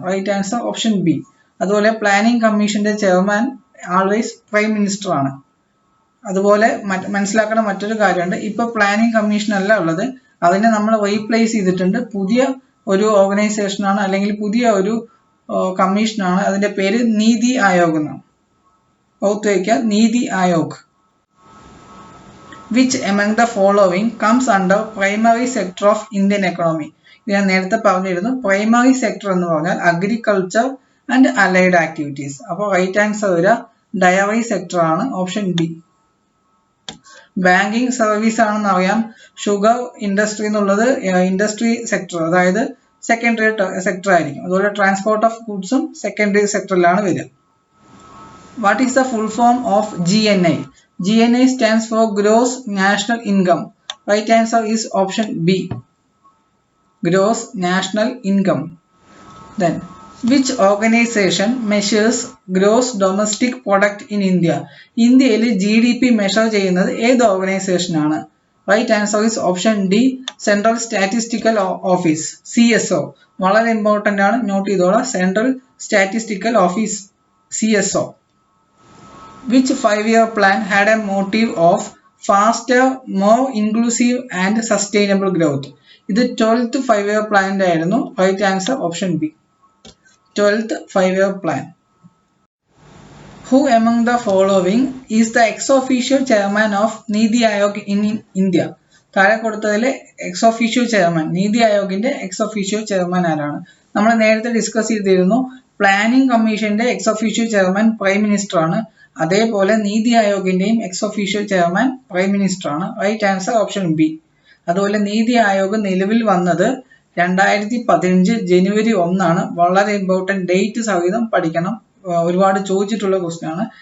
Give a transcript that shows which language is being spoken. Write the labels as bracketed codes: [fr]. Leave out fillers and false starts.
[ml] Right answer option B. അതുപോലെ planning കമ്മീഷന്റെ chairman always prime minister ആണ്. അതുപോലെ മനസ്സിലാക്കേണ്ട മറ്റൊരു കാര്യമുണ്ട്, ഇപ്പൊ പ്ലാനിംഗ് കമ്മീഷൻ അല്ല ഉള്ളത്, അതിനെ നമ്മൾ റീപ്ലേസ് ചെയ്തിട്ടുണ്ട്. പുതിയ ഒരു ഓർഗനൈസേഷൻ ആണ്, അല്ലെങ്കിൽ പുതിയ ഒരു കമ്മീഷനാണ്. അതിന്റെ പേര് നീതി ആയോഗ് എന്നാണ്. ഓർത്ത് വയ്ക്കുക, NITI Aayog. [en] Which among the following comes under primary sector of Indian economy? [ml] ഞാൻ നേരത്തെ പറഞ്ഞിരുന്നു, പ്രൈമറി സെക്ടർ എന്ന് പറഞ്ഞാൽ അഗ്രികൾച്ചർ ആൻഡ് അലൈഡ് ആക്ടിവിറ്റീസ്. അപ്പോൾ റൈറ്റ് ആൻസർ വരിക ഡയറി സെക്ടർ ആണ്, ഓപ്ഷൻ ബി. ബാങ്കിങ് സർവീസ് ആണെന്ന് അറിയാം. ഷുഗർ ഇൻഡസ്ട്രി എന്നുള്ളത് ഇൻഡസ്ട്രി സെക്ടർ, അതായത് സെക്കൻഡറി സെക്ടർ ആയിരിക്കും. അതുപോലെ ട്രാൻസ്പോർട്ട് ഓഫ് ഗുഡ്സും സെക്കൻഡറി സെക്ടറിലാണ് വരിക. [en] What is the full form of GNI? GNI stands for Gross National Income. Right answer is option B. Gross National Income. Then, which organization measures gross domestic product in India? [ml] ഇന്ത്യയിൽ GDP measure ചെയ്യുന്നത് ഏത് organisation ആണ്? [en] right answer is option D, [ml] central statistical office, CSO. വളരെ important ആണ്, not ചെയ്തോളാം, central statistical office, CSO. [en] Which 5-year plan had a motive of faster, more inclusive and sustainable growth? [ml] ഇത് 12th 5-year plan ആയിരുന്നു. Right answer option B, 12th 5-year plan. [en] Who among the following is the ex-officio chairman of Niti Aayog in India? [ml] താഴെ കൊടുത്തതിലെ ex-officio chairman, നീതി ആയോഗിന്റെ ex-officio chairman ആരാണ്? നമ്മൾ നേരത്തെ discuss ചെയ്തിരുന്നു, planning കമ്മീഷന്റെ ex-officio chairman prime minister ആണ്. അതേപോലെ നീതി ആയോഗിന്റെയും ex-officio chairman പ്രൈം മിനിസ്റ്റർ ആണ്. Right answer option B. അതുപോലെ നീതി ആയോഗ് നിലവിൽ വന്നത് 2015 ജനുവരി 1 വളരെ ഇമ്പോർട്ടൻറ്റ് ഡേറ്റ് സഹിതം പഠിക്കണം, ഒരുപാട് ചോദിച്ചിട്ടുള്ള ക്വസ്റ്റ്യൻ ആണ്.